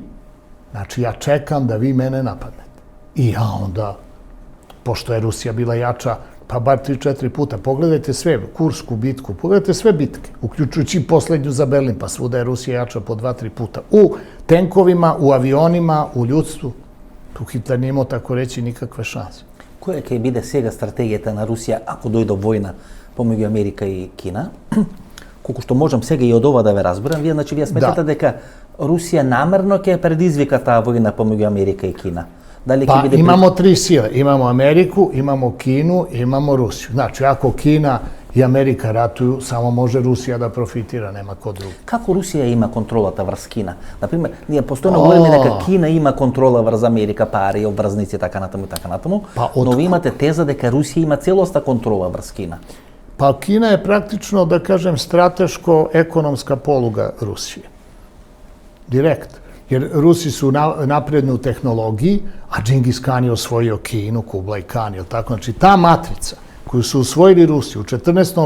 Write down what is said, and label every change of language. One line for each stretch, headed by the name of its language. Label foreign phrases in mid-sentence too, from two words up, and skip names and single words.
Serbian: Znači, ja čekam da vi mene napadnete. I ja onda, pošto je Rusija bila jača, pa bar 3-4 puta, pogledajte sve, Kursku bitku, pogledajte sve bitke, uključujući poslednju za Berlin, pa svuda je Rusija jača po 2-3 puta. U tenkovima, u avionima, u ljudstvu. Tu Hitler nije imao, tako reći, nikakve šanse.
Macedonian: Која ќе биде сега стратегијата на Русија ако дојде војна помеѓу Америка и Кина? Колку што можам сега и од ова да ве разберам, вие сметате дека Русија намерно ќе предизвика таа војна помеѓу Америка и Кина?
Serbian: Pa imamo tri sile. Imamo Ameriku, imamo Kinu, imamo Rusiju. Znači, ako Kina i Amerika ratuju, samo može Rusija da profitira, nema ko drugi.
Macedonian: Како Русија има контролата врз Кина? Например, ние постојано говориме дека Кина има контрола врз Америка, пари, обврзници, така натаму, но ви имате теза дека Русија има целоста контрола врз Кина.
Serbian: Pa Kina je praktično, da kažem, strateško-ekonomska poluga Rusije. Direkt. Jer Rusi su napredni u tehnologiji, a Džingis Kan je osvojio Kinu, Kublai Kan, je li tako? Znači, ta matrica koju su osvojili Rusi u 14.